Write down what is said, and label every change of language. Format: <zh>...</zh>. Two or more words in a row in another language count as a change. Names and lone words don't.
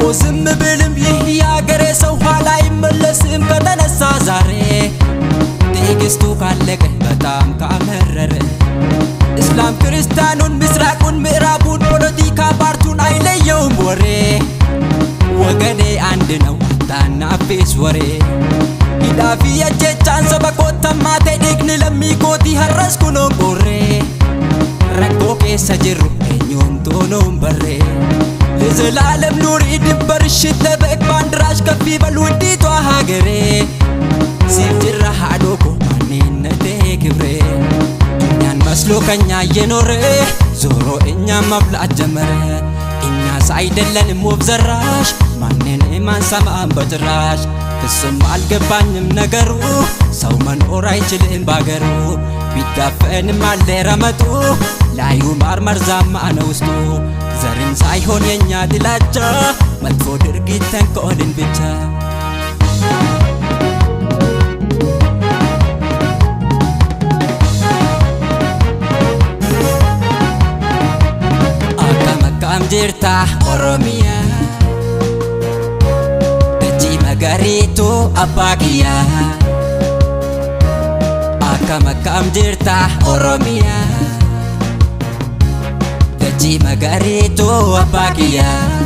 <am>ዝም ብልም ይህ የአገሬ ሰው ኋላ አይመለስም ከተነሳ ዛሬ ትዕግስቱ ካለቀ በጣም ካመረረ እስላም ክርስቲያኑን ምስራቁን ምዕራቡን ፖለቲካ ፓርቱን አይለየውም ወሬ ወገኔ አንድ ነው ታናፊስ ወሬ</am> <om>Hidaafi ajjechaan saba kootammaa ta'e dhiigni lammii kootii har'asku noon qorree rakkoo keessa jirru eenyuumtuu noon barree</om> <am>ለዘላለም ኑሪ ድንበርሽ ይጠበቅ ባንዲራሽ ከፍ ይበል ውዲቷ ሀገሬ</am> <om>siif jira</om> <am>ሀዶኮ ማንነቴ ክብሬ እኛን መስሎ ከኛ እየኖረ ዞሮ እኛም መብላት ጀመረ እኛስ አይደለንም ወፍ ዘራሽ ማንንም አንሰማም በጭራሽ እሱም አልገባኝም ነገሩ ሰው መኖር አይችልም ባገሩ ቢዳፈንም አለ ረመጡ ላዩ ማር መርዛማ ነው ውስጡ ዘርን ሳይሆን የኛ ጥላቻ መጥፎ ድርጊት ተንኮልን ብቻ</am> <om>akkam jirta Oromiyaa magariituu abbaa kiyyaa akkam jirta Oromiyaa dachii magariituu abbaa kiyyaa</om>